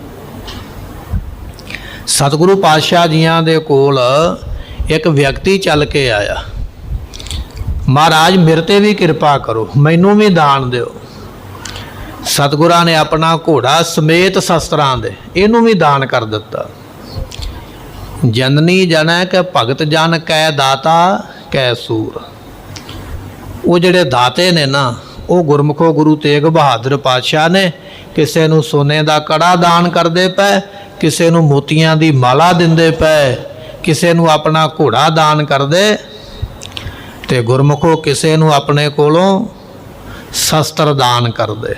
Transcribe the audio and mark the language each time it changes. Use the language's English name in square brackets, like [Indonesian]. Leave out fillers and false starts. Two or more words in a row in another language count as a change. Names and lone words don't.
[Punjabi] ਸਤਗੁਰੂ ਪਾਤਸ਼ਾਹ ਜੀਆਂ ਦੇ ਕੋਲ ਇੱਕ ਵਿਅਕਤੀ ਚੱਲ ਕੇ ਆਇਆ, ਮਹਾਰਾਜ ਮੇਰੇ ਤੇ ਵੀ ਕਿਰਪਾ ਕਰੋ, ਮੈਨੂੰ ਵੀ ਦਾਨ ਦਿਓ। ਸਤਗੁਰਾਂ ਨੇ ਆਪਣਾ ਘੋੜਾ ਸਮੇਤ ਸ਼ਸਤਰਾਂ ਦੇ ਇਹਨੂੰ ਵੀ ਦਾਨ ਕਰ ਦਿੱਤਾ। ਜਨਨੀ ਜਨ ਕੈ ਭਗਤ ਜਨ ਕੈ ਦਾਤਾ ਕੈ ਸੂਰ। ਉਹ ਜਿਹੜੇ ਦਾਤੇ ਨੇ ਨਾ, ਉਹ ਗੁਰਮੁਖੋ ਗੁਰੂ ਤੇਗ ਬਹਾਦਰ ਪਾਤਸ਼ਾਹ ਨੇ ਕਿਸੇ ਨੂੰ ਸੋਨੇ ਕਾ ਕੜਾ ਦਾਨ ਕਰਤੇ ਪੇ, ਕਿਸੇ ਨੂੰ ਮੋਤੀਆਂ ਦੀ ਮਾਲਾ ਦਿੰਦੇ ਪੇ, ਕਿਸੇ ਨੂੰ ਆਪਣਾ ਘੋੜਾ ਦਾਨ ਕਰਦੇ, ਤੇ ਗੁਰਮੁਖੋ ਕਿਸੇ ਨੂੰ ਆਪਣੇ ਕੋਲੋਂ ਸ਼ਸਤਰ ਦਾਨ ਕਰ ਦੇ।